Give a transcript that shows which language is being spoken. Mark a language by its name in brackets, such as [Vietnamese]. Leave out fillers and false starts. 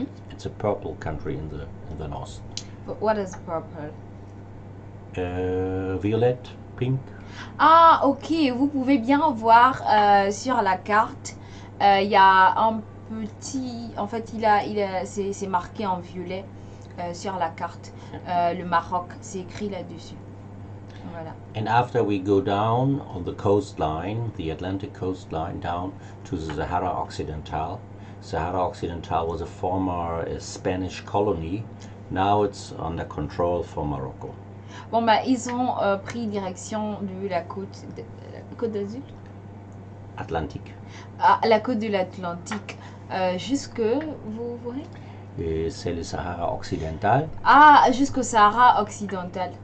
[English] It's a purple country in the north. But what is purple? Violet, pink. [French] Ah, ok. Vous pouvez bien voir sur la carte Il y a un petit, en fait, c'est marqué en violet sur la carte. Le Maroc, c'est écrit là-dessus. Voilà. [English] And after we go down on the coastline, the Atlantic coastline, down to the Sahara Occidental. Sahara Occidental was a former Spanish colony. Now it's under control for Morocco. [French] Bon, bah, ils ont pris direction de la côte d'Azur, Atlantique. la côte de l'Atlantique, jusque, vous voyez? Et c'est le Sahara occidental. Ah, jusqu'au Sahara occidental.